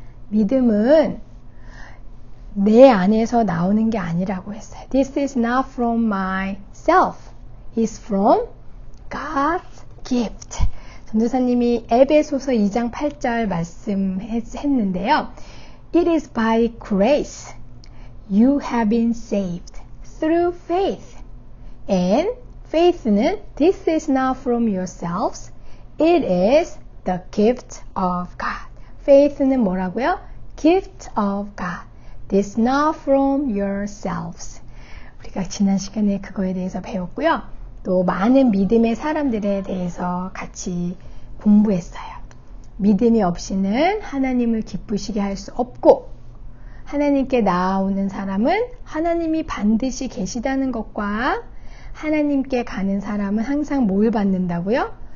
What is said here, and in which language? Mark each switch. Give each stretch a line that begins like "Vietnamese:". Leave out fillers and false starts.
Korean: 믿음은 내 안에서 나오는 게 아니라고 했어요.
English: This is not from myself. It's from God's gift.
Korean: 전도사님이 에베소서 2장 8절 말씀했는데요.
English: It is by grace. You have been saved through faith. And faith는 this is not from yourselves. It is the gift of God.
Korean: faith는 뭐라고요?
English: gift of God. This not from yourselves.
Korean: 우리가 지난 시간에 그거에 대해서 배웠고요. 또 많은 믿음의 사람들에 대해서 같이 공부했어요. 믿음이 없이는 하나님을 기쁘시게 할 수 없고 하나님께 나아오는 사람은 하나님이 반드시 계시다는 것과 하나님께 가는 사람은 항상 뭘 받는다고요?